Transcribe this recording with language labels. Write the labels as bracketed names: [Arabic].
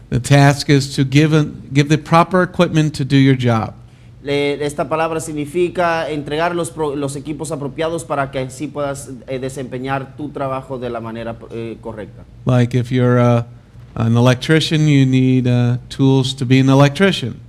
[English] The task is to give the proper equipment to do your job. [Spanish] Esta palabra significa entregar los equipos apropiados para que así puedas desempeñar tu trabajo de la manera correcta. [English] Like if you're an electrician, you need tools to be an electrician.